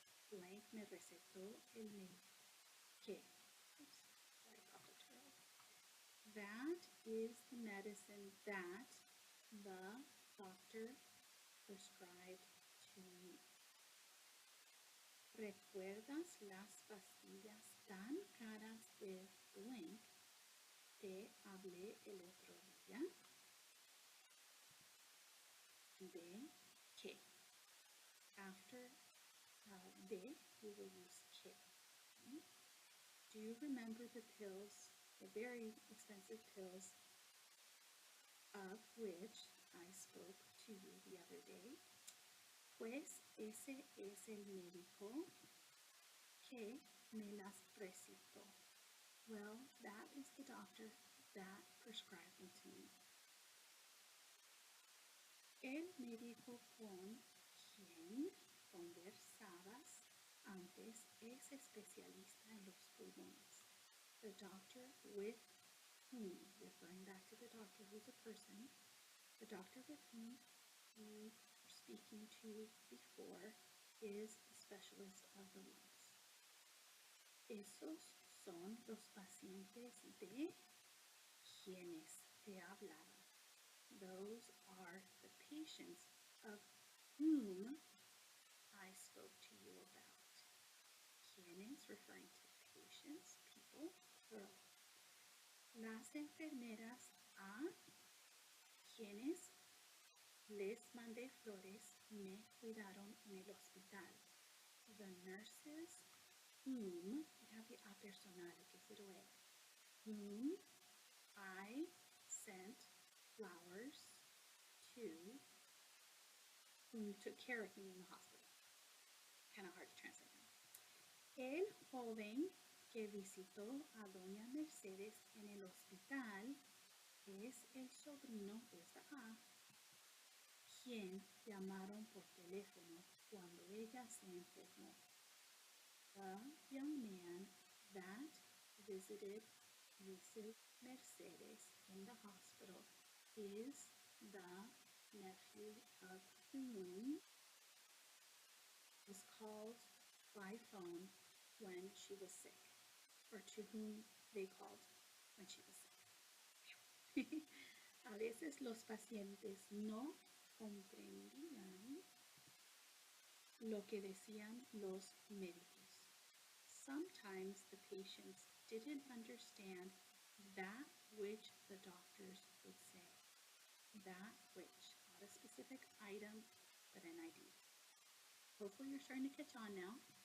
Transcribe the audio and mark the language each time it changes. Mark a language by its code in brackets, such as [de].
[es] Blank me recetó el médico. [en] Que. Oops, sorry, Papa Turtle. That is the medicine that the doctor prescribed to me. [es] ¿Recuerdas las pastillas tan caras de blank te hablé el otro día? [en] De que. After de, we will use que. Okay? Do you remember the pills, the very expensive pills of which I spoke to you the other day? [es] Pues ese es el médico que me las recetó. [en] Well, that is the doctor that prescribed them to me. [es] El médico con quien conversabas antes es especialista en los pulmones. [en] The doctor with whom, referring back to the doctor who's a person, the doctor with whom you were speaking to before is a specialist of the lungs. [es] Esos son los pacientes de quienes te hablaba. [en] Those are the patients of whom I spoke to you about. Quienes, referring to patients, people, plural. [es] Las enfermeras a quienes les mandé flores me cuidaron en el hospital. [en] The nurses whom, you have the a personal, it gives it away, whom I sent flowers to, whom took care of me in the hospital. Kind of hard to translate now. [es] El joven que visitó a doña Mercedes en el hospital es el sobrino de esta A, quien llamaron por teléfono cuando ella se enfermó. [en] The young man that visited Mrs. Mercedes in the hospital is the nephew of whom was called by phone when she was sick. or to whom they called when she was sick. [es] A veces los pacientes no comprendían lo que decían los médicos. [en] Sometimes the patients didn't understand that which the doctors would say. That which, not a specific item, but an idea. Hopefully you're starting to catch on now.